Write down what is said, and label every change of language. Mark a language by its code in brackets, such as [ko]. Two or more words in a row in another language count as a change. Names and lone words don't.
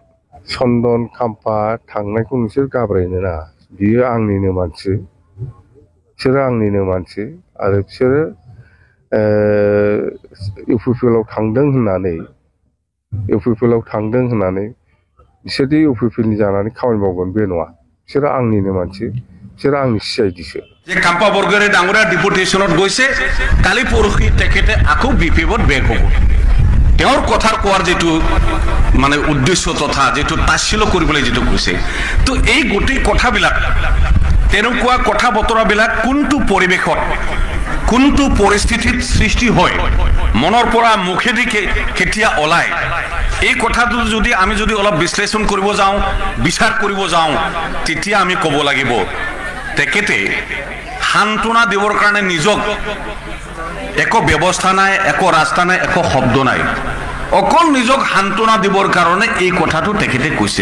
[brx] चन्दन खाम्फा थांनायखौ नोंसोर गाब्रायनो नाङा, बियो आंनिनो मानसि, बिसोरो आंनिनो मानसि। आरो बिसोरो इउपिपिएलआव थांदों होननानै बिसोरदि इउपिपिएलनि जानानै खामानि मावगोन बे नङा। बिसोरो आंनिनो मानसि, बिसोरो आंनि सिआइडिसो। [as] যে কাম্পা বৰ্গৰে ডাঙৰীয়া ডিপুটেশ্যনত গৈছে, কালি পৰহি তেখেতে আকৌ বিপিএফত বেক হ'ব। তেওঁৰ কথাৰ কোৱাৰ যেটো মানে উদ্দেশ্য তথা যেটো তাচ্ছিল্য কৰিবলৈ যেটো কৈছে, তো এই গোটেই কথাবিলাক তেনেকুৱা কথা বতৰাবিলাক কোনটো পৰিৱেশত কোনটো পৰিস্থিতিত সৃষ্টি হয়, মনৰ পৰা মুখেদি কেতিয়া ওলায়, এই কথাটো যদি আমি অলপ বিশ্লেষণ কৰিব যাওঁ, বিচাৰ কৰিব যাওঁ, তেতিয়া আমি ক'ব লাগিব তেখেতে সান্তনা দিবৰ কাৰণে নিজক একো ব্যৱস্থা নাই, একো ৰাস্তা নাই, একো শব্দ নাই, অকল নিজক সান্তনা দিবৰ কাৰণে এই কথাটো তেখেতে কৈছে।